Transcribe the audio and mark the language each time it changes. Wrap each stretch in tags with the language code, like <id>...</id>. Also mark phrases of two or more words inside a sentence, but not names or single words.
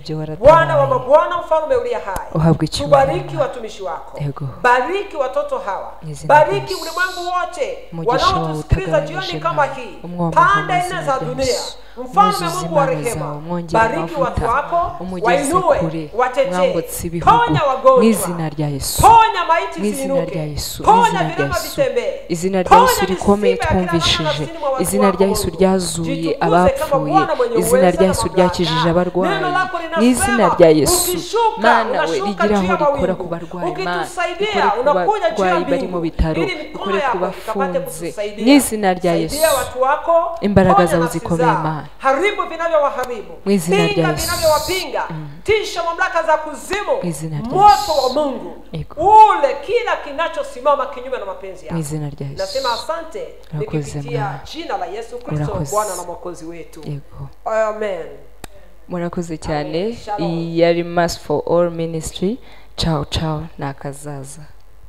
<sw>Bwana wa mabwana, mfalme uliye hai, tubariki watumishi wako, bariki watoto hawa, bariki ulimwengu wote wanaotusikiliza jioni kama hii, pande nne za dunia. Mfalme Mungu wa rehema, bariki watu wako, wainue, watetee, ponya wagonjwa, ponya maiti ziinuke, ponya vilema vitembee,</sw> <rw>izina rya Yesu rikomeye twumvishije, izina rya Yesu ryazuye abapfuye, izina rya Yesu ryakijije abarwayi, n'izina rya Yesu Mana we rigiraho rikora ku barwayi, Mana rikora ku barwayi bari mu bitaro, rikore ku bafunze, n'izina rya Yesu imbaraga zawe zikomeye Mana.</rw> <sw>Haribu vinavyowaharibu, pinga vinavyowapinga, tisha mamlaka za kuzimu, moto wa Mungu ule kila kinachosimama kinyume na mapenzi yako. Nasema asante nikipitia jina la Yesu Kristo, Bwana na Mwokozi wetu. Amen.</sw> <rw>Murakoze cyane. Yari Mass for All Ministry.</rw> <it>Ciao ciao,</it> <rw>nakazaza.</rw>